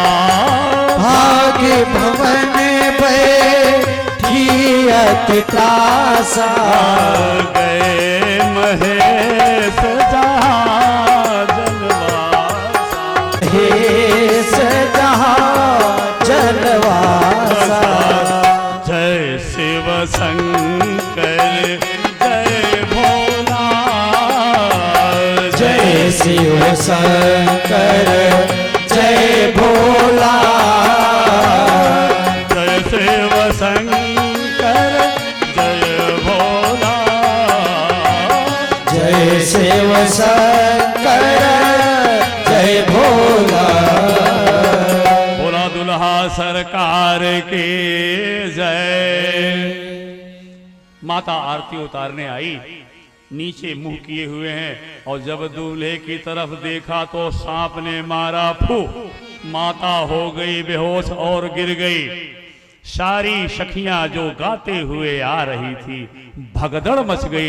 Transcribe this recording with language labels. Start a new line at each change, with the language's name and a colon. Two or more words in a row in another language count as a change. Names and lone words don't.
Hindi: भाग्य भवन बैठी अति त्रासा, गए महेश जहाँ जनवासा, महेश जहाँ जनवासा। जय शिव शंकर जय भोला, जय शिव शंकर जय भोला, जय शिव शंकर जय भोला, जय शिव शंकर जय भोला। भोला दुल्हा सरकार के जय। माता आरती उतारने आई, नीचे मुंह किए हुए हैं, और जब दूल्हे की तरफ देखा तो सांप ने मारा फू, माता हो गई बेहोश और गिर गई। सारी सखियां जो गाते हुए आ रही थी भगदड़ मच गई।